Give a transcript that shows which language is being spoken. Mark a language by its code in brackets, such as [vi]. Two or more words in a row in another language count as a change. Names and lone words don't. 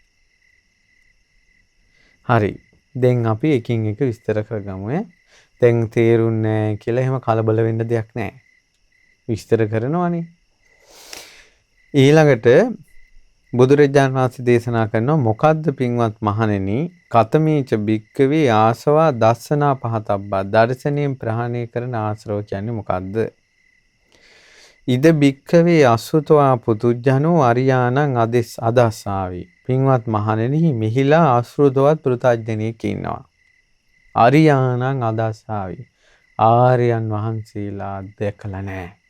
[si] හරි. දැන් අපි එකින් එක විස්තර කරගමු. දැන් තේරුන්නේ නැහැ කියලා එහෙම කලබල වෙන්න දෙයක් නැහැ. විස්තර කරනවානේ. ඊළඟට බුදුරජාණන් වහන්සේ දේශනා කරනවා මොකද්ද පින්වත් මහණෙනි [pi] කතමීච භික්කවේ ආසවා දස්සනා පහතබ්බා. [si] දර්ශනයෙන් ප්‍රහාණය කරන ආශ්‍රව කියන්නේ මොකද්ද? [pi] ඉද භික්කවේ අසුතවා පුතුජ්ජනෝ අරියාණං අදස්සාවි. [si] පින්වත් මහණෙනි මෙහිලා ආශ්‍රිතවත් පෘථග්ජනෙක් ඉන්නවා. [pi] අරියාණං අදස්සාවි. [si] ආර්යයන් වහන්සේලා දැකලා නැහැ.